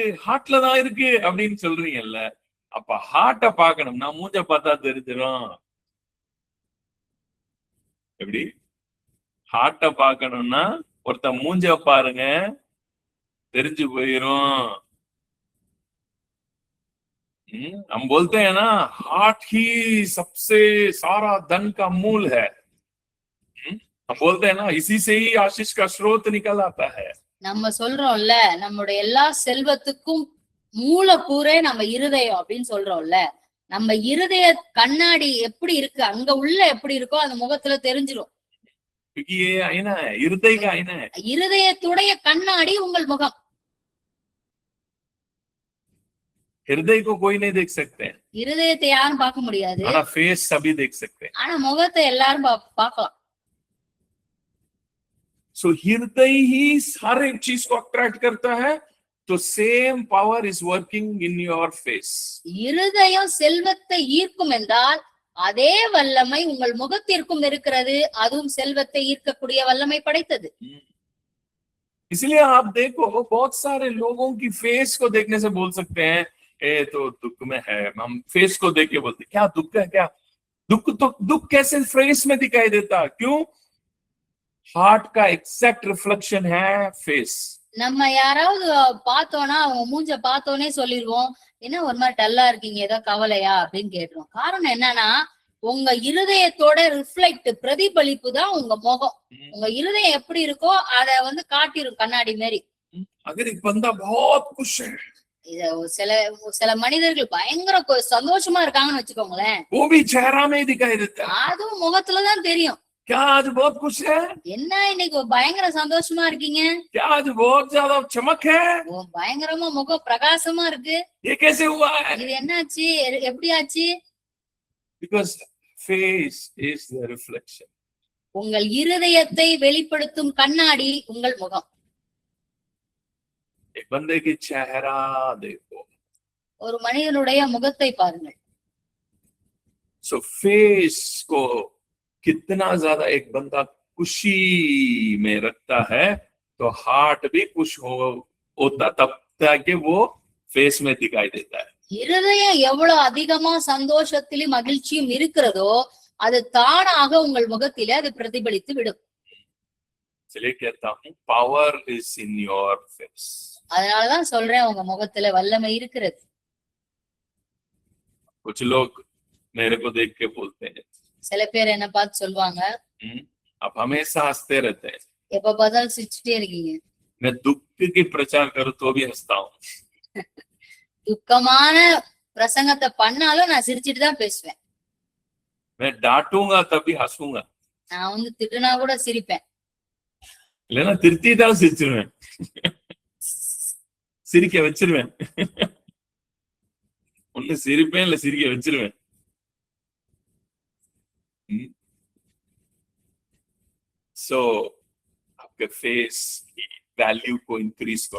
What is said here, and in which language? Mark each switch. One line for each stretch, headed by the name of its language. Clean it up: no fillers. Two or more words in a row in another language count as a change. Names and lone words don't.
Tamil: ஹார்ட்ல தான் இருக்கு அப்படின்னு சொல்றீங்கல்ல. அப்ப ஹார்ட்ட பாக்கணும்னா மூஞ்ச பார்த்தா தெரிஞ்சிடும். எப்படி? ஹார்ட்ட பாக்கணும்னா ஒருத்த மூஞ்ச பாருங்க, தெரிஞ்சு போயிரும்.
Hindi: हम बोलते हैं ना, हार्ट ही सबसे सारा धन का मूल है. हम बोलते हैं ना, इसी से ही आशीष का स्रोत निकल आता है.
Tamil: நம்ம சொல்றோம்ல, நம்முடைய எல்லா செல்வத்துக்கும் மூலக்கூறே நம்ம இருதயம் அப்படின்னு சொல்றோம்ல. நம்ம இருதய கண்ணாடி எப்படி இருக்கு, அங்க உள்ள எப்படி இருக்கோ அந்த முகத்துல தெரிஞ்சிடும். இருதயத்துடைய கண்ணாடி உங்கள் முகம்.
Hindi: हृदय को कोई नहीं देख सकते,
Tamil: இருதயத்தை யாரும் பார்க்க முடியாது.
Hindi: ஆனா फेस सभी देख सकते हैं.
Tamil: ஆனா முகத்தை எல்லாரும் பார்க்கலாம்.
Hindi: सो हृदय ही हर एक चीज को अट्रैक्ट करता है, तो
English: same power is working in your face.
Tamil: இருதயம் செல்வத்தை ஈர்க்கும் என்றால் அதே வல்லமை உங்கள் முகத்திற்கும் இருக்கிறது. அதுவும் செல்வத்தை ஈர்க்கக்கூடிய வல்லமை படைத்தது.
Hindi: इसलिए आप देखो, बहुत सारे लोगों की फेस को देखने से बोल सकते हैं ए तो दुख में है. हम फेस को देख के बोलते क्या दुख है, क्या दुख? तो दुख कैसे फेस में दिखाई देता? क्यों? हार्ट का एग्जैक्ट रिफ्लेक्शन है फेस.
Tamil: நம்ம யாராவது பார்த்தோம்னா அவங்க மூஞ்ச பார்த்தோன்னே சொல்லிடுவோம், என்ன ஒரு மாதிரி டல்லா இருக்கீங்க, ஏதோ கவலையா அப்படின்னு கேட்டுருவோம். காரணம் என்னன்னா உங்க இருதயத்தோட ரிஃப்ளெக்ட் பிரதிபலிப்பு தான் உங்க முகம். உங்க இருதயம் எப்படி இருக்கோ அத வந்து காட்டிரும் கண்ணாடி மாதிரி. சில மனிதர்கள் பயங்கர சந்தோஷமா இருக்காங்கன்னு வச்சுக்கோங்களேன், அதுவும் முகத்துலதான் தெரியும். என்ன இன்னைக்கு பயங்கர சந்தோஷமா இருக்கீங்க, பயங்கரமா முகம் பிரகாசமா இருக்கு, இது என்னாச்சு, எப்படி ஆச்சு?
English: Because face is the reflection.
Tamil: உங்கள் இருதயத்தை வெளிப்படுத்தும் கண்ணாடி உங்கள் முகம்.
Hindi: एक बंदे की चेहरा देखो,
Tamil: ஒரு மனிதனுடைய முகத்தை பாருங்கள்.
English: So face
Hindi: को कितना ज्यादा एक बंदा खुशी में रखता है, तो हार्ट भी खुश होता तब ताकि वो फेस में दिखाई देता है.
Tamil: இருதயம் எவ்வளவு அதிகமா சந்தோஷத்திலும் மகிழ்ச்சியும் இருக்கிறதோ அது தானாக உங்கள் முகத்திலே அது பிரதிபலித்து விடும்.
English: power is in your face.
Tamil: அதனாலதான் சொல்றேன் உங்க முகத்துல வல்லமை இருக்கிறது.
Hindi: कुछ लोग मेरे को देख के बोलते हैं,
Tamil: சில பேர் என்ன பார்த்து சொல்லுவாங்க,
Hindi: आप हमेशा हंसते रहते हैं.
Tamil: எப்ப பார்த்தாலும் சிரிச்சுட்டே இருக்கீங்க.
Hindi: मैं दुख की प्रचार करूं तो भी हंसता हूँ.
Tamil: துக்கமான பிரசங்கத்தை பண்ணாலும் நான் சிரிச்சிட்டு தான் பேசுவேன்.
Hindi: मैं डांटूंगा तभी हंसूंगा.
Tamil: நான் வந்து திட்டுனா கூட சிரிப்பேன். இல்லைன்னா திருத்திட்டாலும் சிரிச்சிருவேன், சிரிக்க வச்சிருவேன். ஒண்ணு சிரிப்பேன் இல்ல சிரிக்க வச்சிருவேன்.
Hindi: सो आपके फेस की वैल्यू को इंक्रीज करो.